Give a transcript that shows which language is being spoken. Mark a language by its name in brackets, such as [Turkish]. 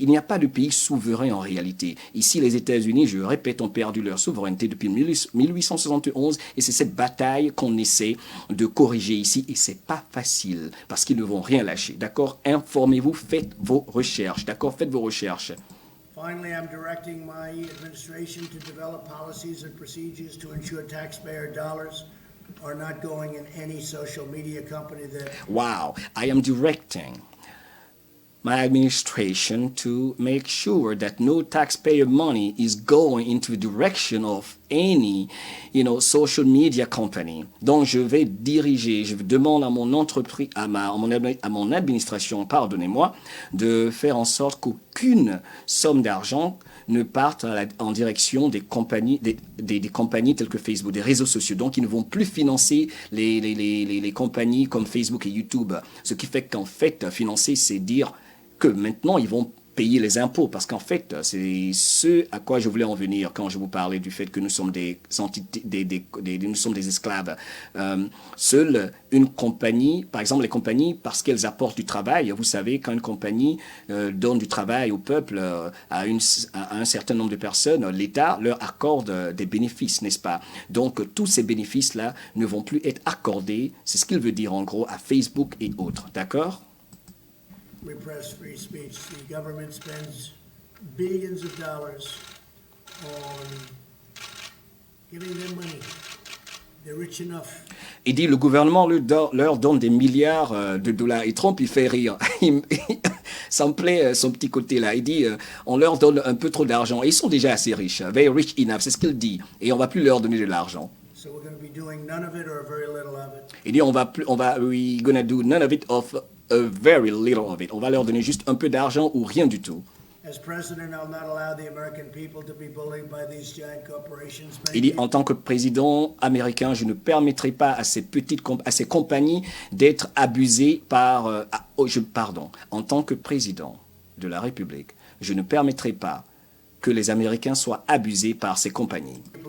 [French] Il n'y a pas de pays souverain en réalité. Ici, les États-Unis, je répète, ont perdu leur souveraineté depuis 1871 et c'est cette bataille qu'on essaie de corriger ici et c'est pas facile parce qu'ils ne vont rien lâcher. D'accord? Informez-vous, faites vos recherches. D'accord? Faites vos recherches. [English] Finally, I'm directing my administration to develop policies and procedures to ensure taxpayer dollars are not going in any social media company that... Wow, I am directing my administration to make sure that no taxpayer money is going into the direction of any, social media company. [French] Donc, je vais diriger, je demande à mon entreprise, à mon administration, pardonnez-moi, de faire en sorte qu'aucune somme d'argent ne parte en direction des compagnies, des compagnies telles que Facebook, des réseaux sociaux. Donc, ils ne vont plus financer les compagnies comme Facebook et YouTube. Ce qui fait qu'en fait, financer, c'est dire que maintenant, ils vont payer les impôts. Parce qu'en fait, c'est ce à quoi je voulais en venir quand je vous parlais du fait que nous sommes des entités, nous sommes des esclaves. Seule une compagnie, par exemple les compagnies, parce qu'elles apportent du travail, vous savez, quand une compagnie donne du travail au peuple, à un certain nombre de personnes, l'État leur accorde des bénéfices, n'est-ce pas? Donc, tous ces bénéfices-là ne vont plus être accordés, c'est ce qu'il veut dire en gros, à Facebook et autres. D'accord? [English] Repress free speech. The government spends billions of dollars on giving them money. They're rich enough. [French] Il dit le gouvernement leur donne des milliards de dollars. Et Trump, il fait rire. Ça me plaît son petit côté là. Il dit on leur donne un peu trop d'argent. Et ils sont déjà assez riches. [English] Very rich enough, [French] c'est ce qu'il dit. Et on va plus leur donner de l'argent. [English] So we're going to be doing none of it or very little of it. [French] Il dit [English] we're gonna do none of it [French] of a very little of it. On va leur donner juste un peu d'argent ou rien du tout. [English] As president, I'll not allow the American people to be bullied by these giant corporations. [French] Il dit en tant que président américain, je ne permettrai pas à ces compagnies d'être abusées par en tant que président de la République, je ne permettrai pas que les Américains soient abusés par ces compagnies.